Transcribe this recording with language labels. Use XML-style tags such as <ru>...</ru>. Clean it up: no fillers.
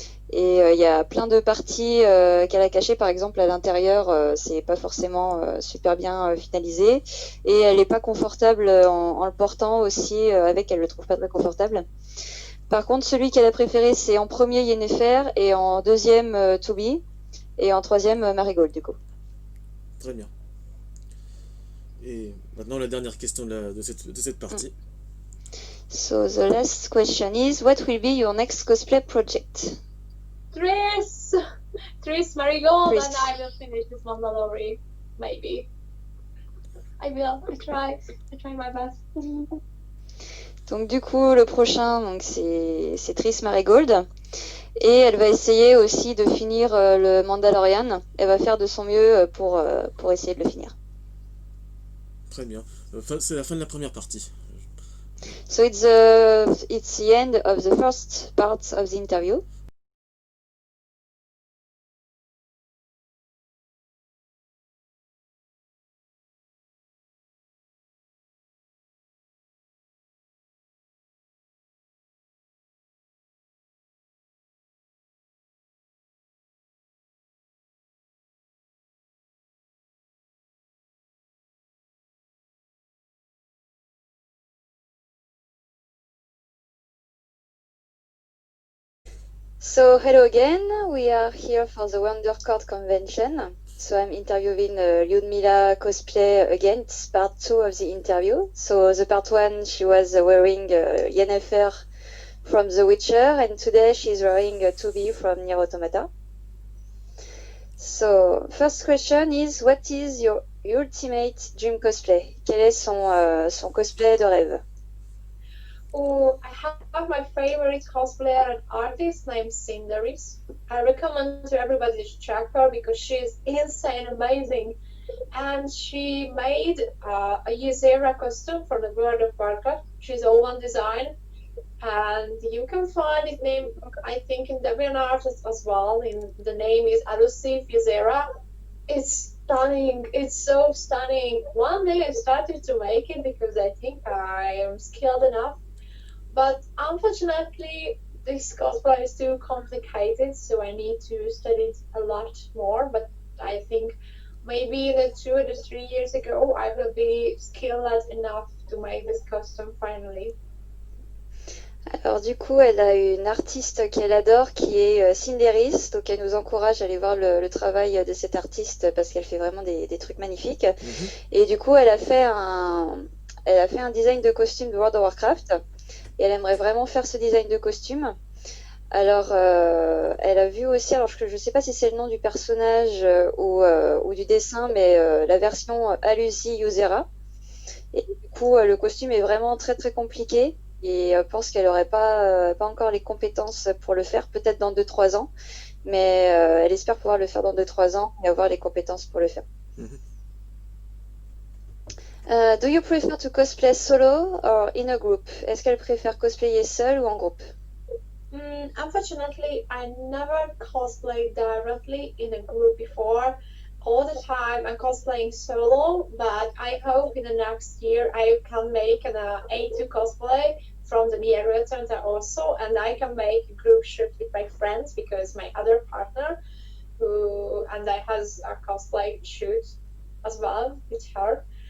<fr>Et il y a plein de parties qu'elle a cachées, par exemple à l'intérieur, c'est pas forcément super bien finalisé, et elle est pas confortable en le portant aussi, elle le trouve pas très confortable. Par contre, celui qu'elle a préféré, c'est en premier Yennefer, et en deuxième Toby, et en troisième Marigold du coup. Très bien. Et maintenant la dernière question de cette partie.</fr> <en>So the last question is, what will be your next cosplay project? Tris Marigold, Tris. and I will finish this Mandalorian, maybe. I will. I try my best.</en> <fr>Donc du coup, le prochain, donc c'est Triss Marigold, et elle va essayer aussi de finir le Mandalorian. Elle va faire de son mieux pour essayer de le finir. Très bien. C'est la fin de la première partie.</fr> <en>So it's the end of the first part of the interview. So hello again, we are here for the WonderCard convention. So I'm interviewing Lyudmila cosplay again. It's part 2 of the interview. So the part 1, she was wearing Yennefer from The Witcher, and today she's wearing Toby from Nier Automata. So first question is, what is your ultimate dream cosplay?</en> <fr>Quel est son cosplay de rêve?</fr> <en>Oh, I have my favorite cosplayer and artist named Cinderis. I recommend to everybody to check her because she's insane, amazing. And she made a Ysera costume for the World of Warcraft. She's all one design. And you can find it named, I think, in DeviantArt as well. The name is Alucif Ysera. It's Stunning. It's so stunning. One day I started to make it because I think I am skilled enough, but unfortunately, this cosplay is too complicated, so I need to study it a lot more. But I think maybe the 2 or 3 years ago, I will be skilled enough to make this costume finally.</en> <fr>Alors du coup, elle a une artiste qu'elle adore qui est Cindéris, donc elle nous encourage à aller voir le travail de cette artiste parce qu'elle fait vraiment des trucs magnifiques. Mhm. Et du coup, elle a fait un design de costume de World of Warcraft et elle aimerait vraiment faire ce design de costume. Alors, elle a vu aussi, alors je ne sais pas si c'est le nom du personnage ou du dessin, mais la version Alusi Usera. Et du coup, le costume est vraiment très très compliqué et pense qu'elle n'aurait pas encore les compétences pour le faire, peut-être dans 2-3 ans, mais elle espère pouvoir le faire dans 2-3 ans et avoir les compétences pour le faire. Mhm.</fr> <en>Do you prefer to cosplay solo or in a group?</en> <fr>Est-ce qu'elle préfère cosplayer seule ou en groupe?</fr> <en>Unfortunately, I never cosplayed directly in a group before. All the time I'm cosplaying solo, but I hope in the next year I can make an A2 cosplay from the Nier Automata also, and I can make a group shoot with my friends because my other partner, who and I has a cosplay shoot as well with her.</en>